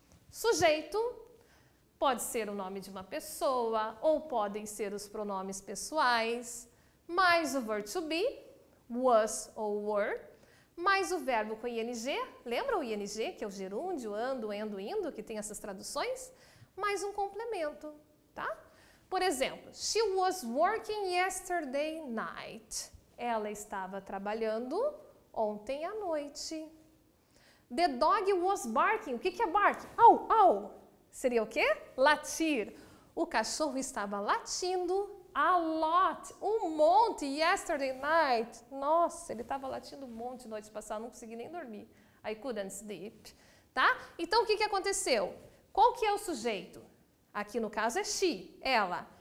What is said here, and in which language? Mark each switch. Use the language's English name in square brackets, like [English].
[Portuguese] Sujeito pode ser o nome de uma pessoa ou podem ser os pronomes pessoais, mais o verbo to be, was ou were, mais o verbo com ing, lembra o ing, que é o gerúndio, ando, endo, indo, que tem essas traduções? Mais um complemento, tá? Por exemplo, [English] she was working yesterday night. [Portuguese] Ela estava trabalhando ontem à noite. [English] The dog was barking. [Portuguese] O que é [English] bark? [Portuguese] Au, au. Seria o quê? Latir. O cachorro estava latindo [English] a lot, [Portuguese] um monte, [English] yesterday night. [Portuguese] Nossa, ele estava latindo um monte noite passada, não consegui nem dormir. [English] I couldn't sleep, [Portuguese] tá? Então, o que aconteceu? Qual que é o sujeito? Aqui no caso é she, ela.